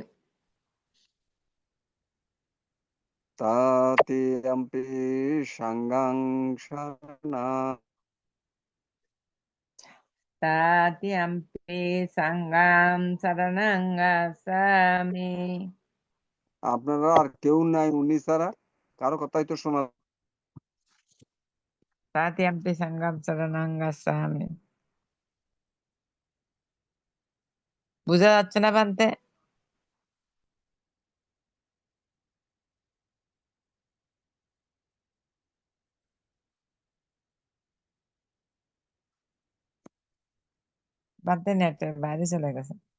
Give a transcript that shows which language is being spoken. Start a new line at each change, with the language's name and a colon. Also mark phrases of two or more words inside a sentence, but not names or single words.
Pali: तृतीयम्पि सङ्घं शरणं Satyampi sangham saranang gacchami.
Bangla: আপনারা আর কেউ নাই উনি ছাড়া কারো কথাই তো শোনা
Pali: Satyampi sangham saranang gacchami.
Bangla: বুঝা যাচ্ছে না বান্তে? বান্তে নেটের বাইরে চলে গেছে।